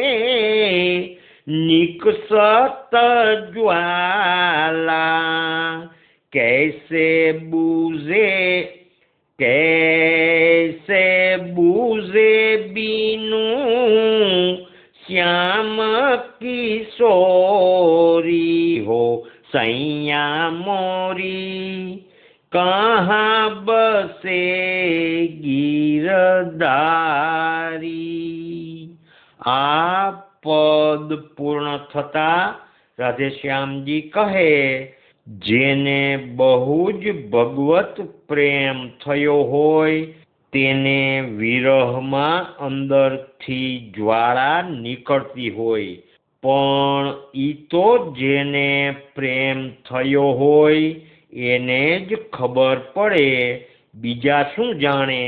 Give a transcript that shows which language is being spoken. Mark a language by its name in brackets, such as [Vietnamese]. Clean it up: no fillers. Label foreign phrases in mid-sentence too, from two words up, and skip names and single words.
[Braj] निकसत ज्वाला कैसे बूझे बीनू श्याम किशोरी हो सैया मोरी कहाँ बसे गिरधारी. [Gujarati] આ પદ પૂર્ણ થતા રાધેશ્યામજી કહે, જેને બહુ જ ભગવત પ્રેમ થયો હોય તેને વિરહમાં અંદરથી જ્વાળા નીકળતી હોય, પણ ઈ તો જેને પ્રેમ થયો હોય એને જ ખબર પડે, બીજા શું જાણે.